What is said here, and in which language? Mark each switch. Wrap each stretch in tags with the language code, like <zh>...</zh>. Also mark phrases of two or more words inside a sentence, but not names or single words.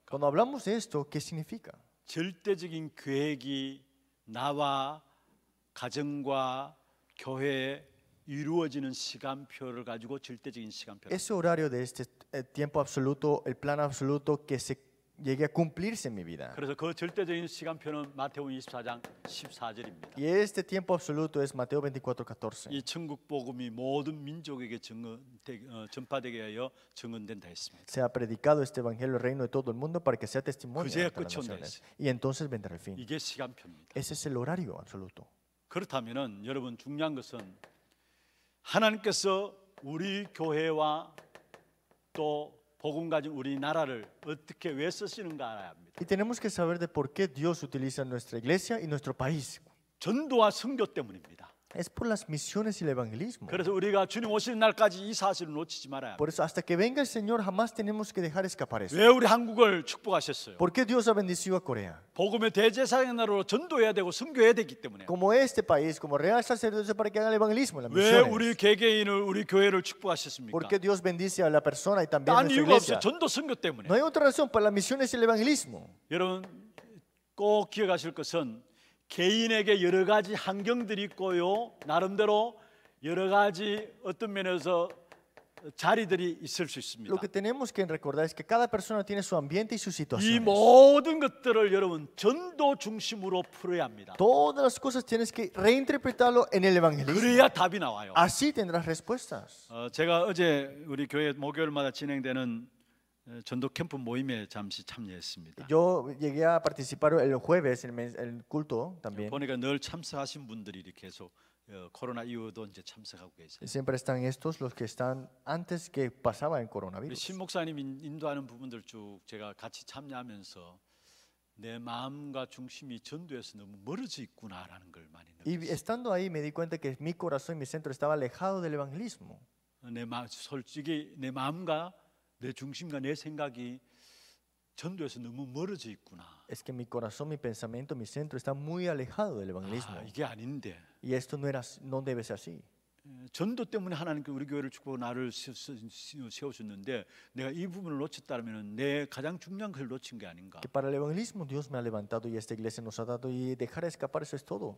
<es>Cuando hablamos de esto, ¿qué significa?</es> <ko>절대적인 계획이 나와 가정과 교회에 이루어지는 시간표를 가지고 절대적인 시간표를.</ko> <es>Ese horario de este tiempo absoluto, el plan absoluto que se llegue a cumplirse en mi vida.</es> <ko>그래서 그 절대적인 시간표는 마태복음 24장 14절입니다.</ko> <es>Y este tiempo absoluto es Mateo 24:14.</es> <ko>이 천국 복음이 모든 민족에게 전파되게 하여 증언된다 했습니다.</ko> <es>Se ha predicado este evangelio del reino de todo el mundo para que sea testimonio</es> <ko>그제야</ko> <es>ante las</es> <ko>끝이 온다</ko> <es>naciones. Y entonces vendrá el fin.</es> <ko>이게 시간표입니다.</ko> <es>Ese es el horario absoluto.</es> <ko>그렇다면은 여러분 중요한 것은 하나님께서 우리 교회와 또 복음 가진 우리나라를 어떻게 왜 쓰시는가 알아야 합니다.</ko> <es>Y tenemos que saber de por qué Dios utiliza nuestra iglesia y nuestro país.</es> <ko>전도와 선교 때문입니다.</ko> <es>Es por las misiones y el evangelismo.</es> <ko>그래서 우리가 주님 오시는 날까지 이 사실을 놓치지 말아야 합니다.</ko> <es>Por eso, hasta que venga el Señor, jamás tenemos que dejar escapar eso.</es> <ko>왜 우리 한국을 축복하셨어요?</ko> <es>¿Por qué Dios ha bendecido a Corea?</es> <ko>복음의 대제사장의 나라로 전도해야 되고 선교해야 되기 때문에.</ko> <es>Como este país, como real sacerdocio para que hagan el evangelismo, las</es> <ko>왜</ko> <es>misiones.</es> <ko>우리 개개인을 우리 교회를 축복하셨습니까?</ko> <es>¿Por qué Dios bendice a la persona y también a</es> <ko>딴</ko> <es>nuestra</es> <ko>이유가 없어요.</ko> <es>iglesia?</es> <ko>전도 선교 때문에.</ko> <es>No hay otra razón para las misiones y el evangelismo.</es> <ko>여러분 꼭 기억하실 것은 개인에게 여러 가지 환경들이 있고요. 나름대로 여러 가지 어떤 면에서 자리들이 있을 수 있습니다.</ko> <es>Lo que tenemos que recordar es que cada persona tiene su ambiente y sus</es> <ko>이</ko> <es>situaciones.</es> <ko>모든 것들을 여러분 전도 중심으로 풀어야 합니다.</ko> <es>Todas las cosas tienes que reinterpretarlo en el evangelismo.</es> <ko>그래야 답이 나와요.</ko> <es>Así tendrás respuestas.</es> <ko>제가 어제 우리 교회 목요일마다 진행되는 전도 캠프 모임에 잠시 참여했습니다.</ko> <es>Yo llegué a participar el jueves en el culto también.</es> <ko>보니까 늘 참석하신 분들이 이렇게 계속 코로나 이후도 이제 참석하고 계세요.</ko> <es>Siempre están estos los que están antes que pasaba el</es> <ko>우리</ko> <es>coronavirus.</es> <ko>신 목사님 인도하는 부분들 쭉 제가 같이 참여하면서 내 마음과 중심이 전도에서 너무 멀어져 있구나라는 걸 많이</ko> <es>Y</es> <ko>느꼈어요.</ko> <es>estando ahí me di cuenta que mi corazón y mi centro estaba alejado del evangelismo.</es> <ko>솔직히 내 마음과 내 중심과 내 생각이 전도에서 너무 멀어져 있구나.</ko> <es>Es que mi corazón, mi pensamiento, mi centro está muy alejado del evangelismo.</es> <ko>이게 아닌데</ko> <es>Y esto no debe ser así.</es> <ko>전도 때문에 하나님께 우리 교회를 축복하고 나를 세우셨는데 내가 이 부분을 놓쳤다면 내 가장 중요한 걸 놓친 게 아닌가.</ko> <es>Que para el evangelismo Dios me ha levantado y esta iglesia nos ha dado y dejar escapar eso es todo.</es>